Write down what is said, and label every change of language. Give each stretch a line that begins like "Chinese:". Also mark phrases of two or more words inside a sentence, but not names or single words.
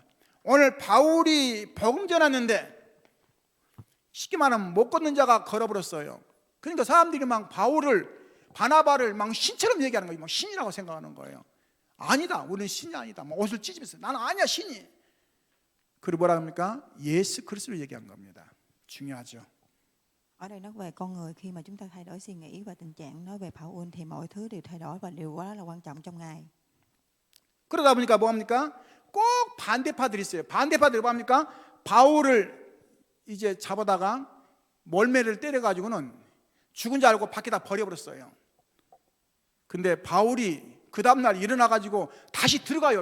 Korean: 오늘 바울이 복음 전했는데 쉽게 말하면 못 걷는 자가 걸어버렸어요. 그러니까 사람들이 막 바나바를 막 신처럼 얘기하는 거예요. 막 신이라고 생각하는 거예요. 아니다, 우리는 신이 아니다. 막 옷을 찢으면서 나는 아니야, 신이. 그리고 뭐라 합니까? 예수 그리스도를 얘기한 겁니다. 중요하죠.
Vietnamese: Ở đây nói về con người, khi mà chúng ta thay đổi suy nghĩ và tình trạng nói về Phao-ul thì mọi thứ đều thay đổi và điều quá là quan trọng trong Ngài.
Korean: 그러다 보니까 뭐합니까? 꼭 반대파들이 있어요. 반대파들이 뭐합니까? 바울을 이제 잡아다가 몰매를 때려가지고는 죽은 줄 알고 밖에다 버려버렸어요. 근데 바울이 그 다음날 일어나가지고 다시 들어가요.